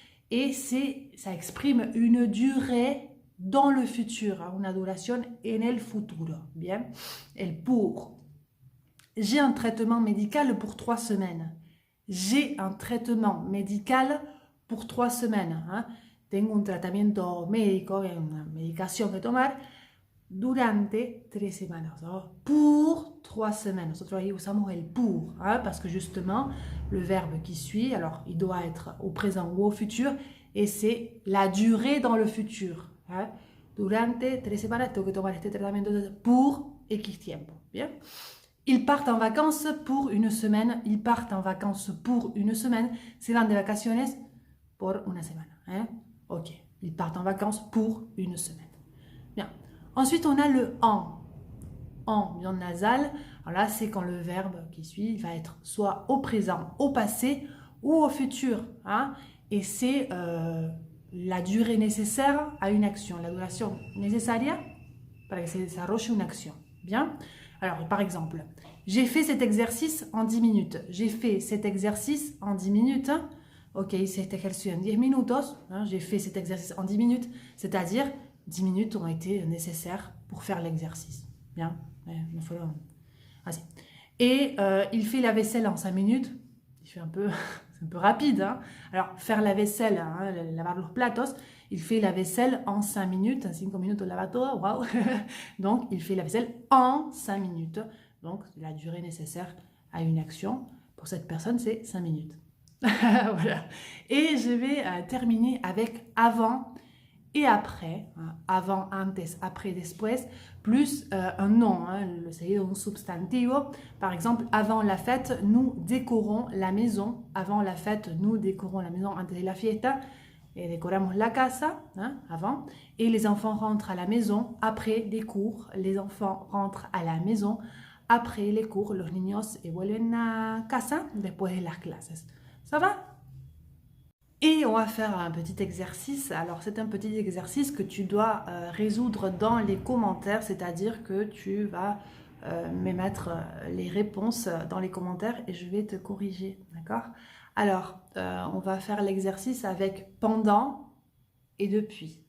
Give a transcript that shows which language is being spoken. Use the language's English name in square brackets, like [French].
[French] Et ça exprime une durée dans le futur, hein, [Spanish] una duración en el futuro. [French] Bien, el pour. J'ai un traitement médical pour 3 semaines. J'ai un traitement médical pour 3 semaines. Hein. [Spanish] Tengo un tratamiento médico, una medicación que tomar durante 3 semanas. [French] Alors, pour 3 semaines. [Spanish] Nosotros ahí usamos el [French] pour, hein, parce que justement, le verbe qui suit, alors il doit être au présent ou au futur, et c'est la durée dans le futur. Hein. [Spanish] Durante 3 semanas tengo que tomar este tratamiento pour X tiempo. [French] Bien. Ils partent en vacances pour une semaine. Ils partent en vacances pour une semaine. [Spanish] Se van de vacaciones por una semana. [French] Hein? Ok. Ils partent en vacances pour une semaine. Bien. Ensuite, on a le en. En, bien nasal. Alors là, c'est quand le verbe qui suit va être soit au présent, au passé ou au futur. Hein? Et c'est la durée nécessaire à une action. [Spanish] La duración necesaria para que se desarrolle [French] une action. Bien. Alors, par exemple, j'ai fait cet exercice en 10 minutes. J'ai fait cet exercice en 10 minutes. [Spanish] Ok, cet ejercicio en 10 minutos. [French] J'ai fait cet exercice en 10 minutes. C'est-à-dire, 10 minutes ont été nécessaires pour faire l'exercice. Bien. Así. Et il fait la vaisselle en 5 minutes. Il fait un peu, c'est un peu rapide. Hein. Alors, faire la vaisselle, hein, [Spanish] lavar los platos, [French] il fait la vaisselle en 5 minutes. [Spanish] 5 minutos lava todo, [French] wow. Donc, il fait la vaisselle en 5 minutes. Donc, la durée nécessaire à une action, pour cette personne, c'est 5 minutes. Voilà. Et je vais terminer avec avant et après. Hein. Avant, antes, après, después, plus un nom, hein, le [Spanish] seguido un substantivo. [French] Par exemple, avant la fête, nous décorons la maison. Avant la fête, nous décorons la maison [Spanish] antes de la fiesta. Et decoramos la casa, [French] hein, avant. Et les enfants rentrent à la maison après les cours. Les enfants rentrent à la maison après les cours. [Spanish] Los niños vuelven a casa después de las clases. [French] Ça va? Et on va faire un petit exercice. Alors, c'est un petit exercice que tu dois résoudre dans les commentaires. C'est-à-dire que tu vas me mettre les réponses dans les commentaires et je vais te corriger. D'accord? Alors, on va faire l'exercice avec pendant et depuis.